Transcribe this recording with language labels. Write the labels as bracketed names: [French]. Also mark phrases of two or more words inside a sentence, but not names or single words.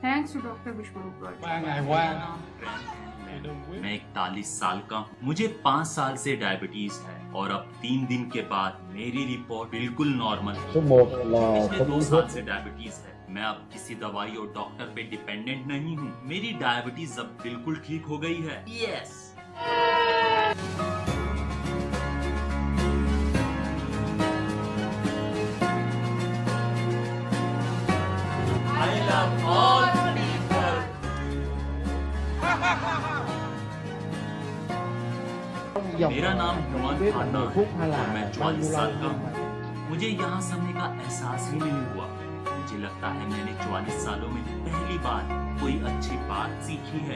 [English] Thanks to Doctor Biswaroop Roy. [Vietnamese] 3 ngày qua [Hindi] मैं 41 साल का हूँ। मुझे 5 साल से डायबिटीज है और अब 3 दिन के बाद मेरी रिपोर्ट बिल्कुल नॉर्मल है। पिछले 2 साल से डायबिटीज है। मैं अब किसी दवाई और डॉक्टर पे डिपेंडेंट नहीं हूँ। मेरी डायबिटीज अब बिल्कुल ठीक हो गई है। [English] यस। I love all people. [Hindi] मेरा नाम हुंजा है और मैं 44 साल का हूँ। मुझे यहाँ समय का एहसास ही नहीं हुआ। मुझे लगता है मैंने 44 सालों में पहली बार कोई अच्छी बात सीखी है।